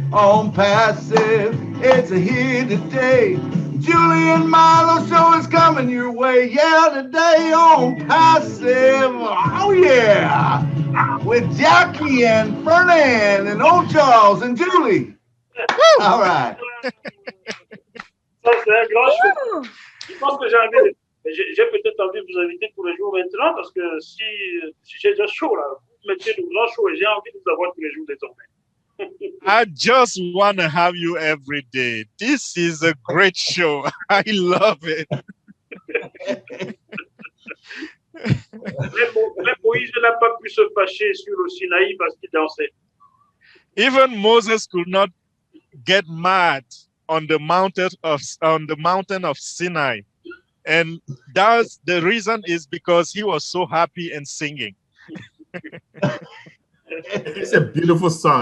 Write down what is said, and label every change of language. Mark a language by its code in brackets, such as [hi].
[en] Onpassive, it's here today. Julie and Milo Show is coming your way. Yeah, today Onpassive. Oh yeah, with Jackie and Fernand and old Charles and Julie. All right. [fr] Ça, c'est un grand show. Je pense que j'ai peut-être envie de vous inviter tous les jours maintenant, parce que si j'ai déjà chaud là, vous mettez de grands shows et j'ai envie de vous avoir tous les jours désormais. [en] I just want to have you every day. This is a great show. I love it. [fr] Même Moïse n'a pas pu se fâcher sur le Sinaï parce qu'il dansait. [en] Even Moses could not get mad on the mountain of Sinai. And that's the reason is because he was so happy and singing. It's a beautiful song.